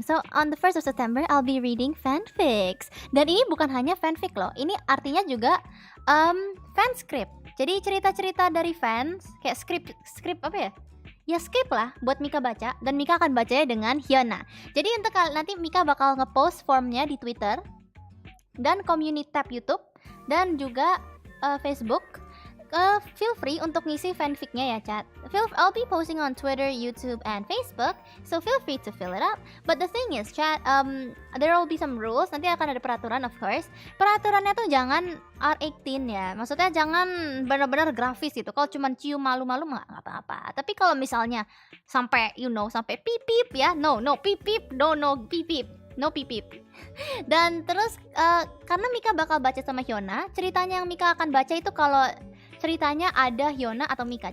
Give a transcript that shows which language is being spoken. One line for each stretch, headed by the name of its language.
English: So on the 1st of September I'll be reading fanfics.
Indonesian: Dan ini bukan hanya fanfic loh. Ini artinya juga fanscript. Jadi cerita-cerita dari fans kayak skrip apa ya? Ya skrip lah buat Mika baca, dan Mika akan bacanya dengan Hyuna. Jadi untuk nanti Mika bakal ngepost formnya di Twitter dan community tab YouTube dan juga Facebook.
English: Feel free
Indonesian: untuk ngisi fanficnya ya chat.
English: I'll be posting on Twitter, YouTube, and Facebook, so feel free to fill it up. But the thing is chat, there will be some rules.
Indonesian: Nanti akan ada peraturan,
English: of course.
Indonesian: Peraturannya tuh jangan R18 ya. Maksudnya jangan benar-benar grafis gitu. Kalau cuma cium malu-malu nggak apa-apa. Tapi kalau misalnya sampai sampai pip ya,
English: no pip, no pip. No pipip.
Indonesian: Dan terus karena Mika bakal baca sama Hyuna, ceritanya yang Mika akan baca itu kalau ceritanya ada Hyuna atau Mika.